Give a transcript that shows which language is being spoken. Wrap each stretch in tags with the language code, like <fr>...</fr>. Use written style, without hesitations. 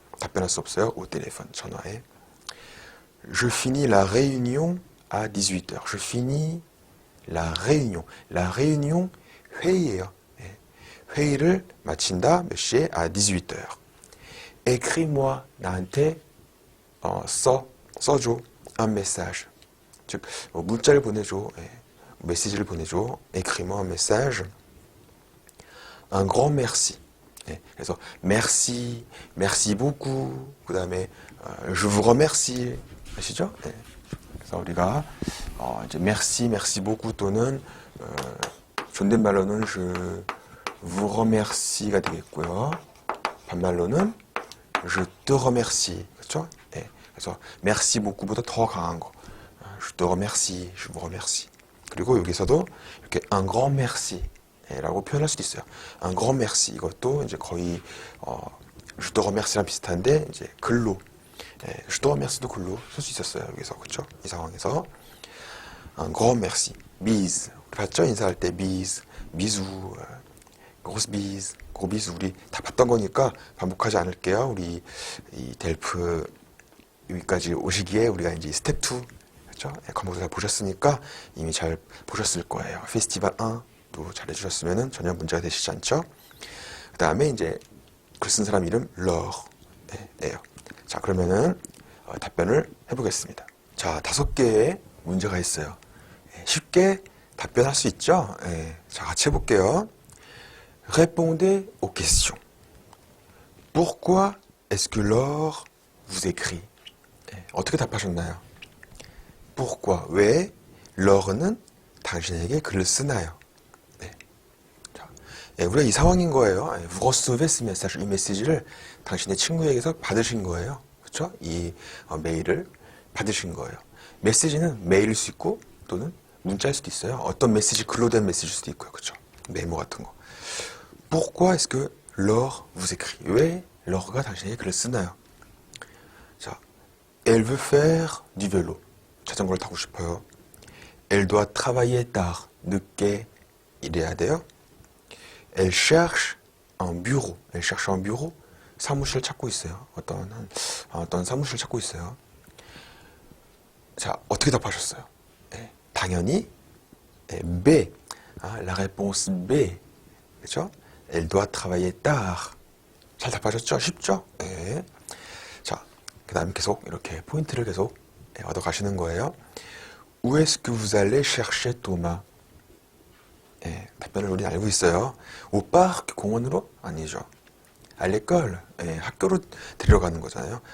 <ko>답변할 수 없어요.</ko> <fr>au téléphone</fr> <ko>전화에.</ko> <fr>Je finis la réunion à 18h. Je finis la réunion. La réunion</fr> <ko>회의예요. 회의를 마친다. 몇 시에? à 18h.</ko> <fr>Écris-moi</fr> <ko>나한테 써줘. un message. 즉 문자를 보내줘. 메시지를 보내줘.</ko> <fr>Écris-moi un message. Un grand merci. 그래서 merci, merci beaucoup. 그 다음에 je vous remercie.</fr> <ko>아시죠? 그래서 우리가 이제 merci, merci beaucoup 또는 존댓말로는</ko> <fr>je vous remercie</fr> <ko>가 되겠고요. 반말로는</ko> <fr>je te remercie.</fr> <ko>그렇죠? 그래서 merci beaucou보다 더 강한 거.</ko> <fr>je te remercie, je vous remercie.</fr> <ko>그리고 여기서도 이렇게 un grand merci 라고 표현할 수도 있어요.</ko> <fr>un grand merci</fr> <ko>이것도 이제 거의</ko> <fr>je te remercie</fr> <ko>랑 비슷한데 이제 글로 je te remercie도 글로 쓸 수 있었어요. 여기서 그렇죠? 이 상황에서</ko> <fr>un grand merci, bise</fr> <ko>우리 봤죠? 인사할 때</ko> <fr>bise, bisou, grosse bise, gros bisou</fr> <ko>우리 다 봤던 거니까 반복하지 않을게요. 우리 이 델프 여기까지 오시기에 우리가 이제 스텝 2 그렇죠? 과목을 다 보셨으니까 이미 잘 보셨을 거예요. 페스티벌 1도 잘 해주셨으면 전혀 문제가 되시지 않죠? 그 다음에 이제 글 쓴 사람 이름 러예요. 자, 그러면은 답변을 해보겠습니다. 자, 5개의 문제가 있어요. 쉽게 답변할 수 있죠?</ko> <fr>자, 같이 해볼게요. Répondez aux questions. Pourquoi est-ce que Laure vous écrit?</fr> <ko>어떻게 답하셨나요?</ko> <fr>Pourquoi?</fr> <ko>왜 Laure는 당신에게 글을 쓰나요? 자, 우리가 이 상황인 거예요.</ko> <fr>Vous recevez ce message.</fr> <ko>이 메시지를 당신의 친구에게서 받으신 거예요. 그렇죠? 이 메일을 받으신 거예요. 메시지는 메일일 수 있고 또는 문자일 수도 있어요. 어떤 메시지 글로 된 메시지일 수도 있고요. 그렇죠? 메모 같은 거.</ko> <fr>Pourquoi est-ce que Laure vous écrit?</fr> <ko>왜 Laure가 당신에게 글을 쓰나요?</ko> <fr>자, elle veut faire du vélo.</fr> <ko>자전거를 타고 싶어요.</ko> <fr>Elle doit travailler tard.</fr> <ko>늦게 일해야 돼요.</ko> <fr>Elle cherche un bureau. Elle cherche un bureau.</fr> <ko>사무실 찾고 있어요. 어떤 사무실 찾고 있어요. 자, 어떻게 답하셨어요? 당연히 B.</ko> <fr>la réponse B.</fr> <ko>그렇죠?</ko> <fr>Elle doit travailler tard.</fr> <ko>잘 답하셨죠? 쉽죠? 자, 그 다음 계속 이렇게 포인트를 계속 얻어 가시는 거예요.</ko> <fr>Où est-ce que vous allez chercher Thomas?</fr> <ko>답변을 우리는 알고 있어요.</ko> <fr>Au parc,</fr> <ko>공원으로? 아니죠.</ko> <fr>à l'école.</fr> <ko>예, 학교로 데려가는 거잖아요.</ko>